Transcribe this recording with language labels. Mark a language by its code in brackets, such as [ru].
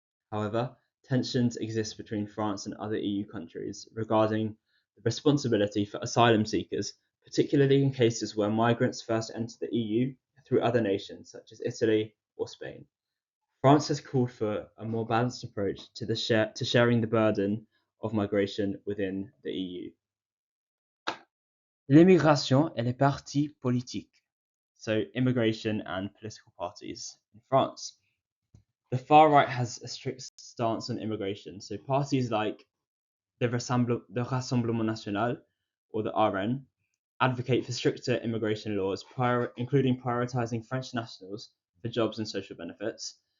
[en] However, tensions exist between France and other EU countries regarding the responsibility for asylum seekers, particularly in cases where migrants first enter the EU through other nations such as Italy or Spain. France has called for a more balanced approach to sharing the burden of migration within the EU. [fr] L'immigration et les partis politiques. [en] So immigration and political parties in France. The far right has a strict stance on immigration. So parties like the Rassemblement National, or the RN, advocate for stricter immigration laws, including prioritizing French nationals for jobs and social benefits.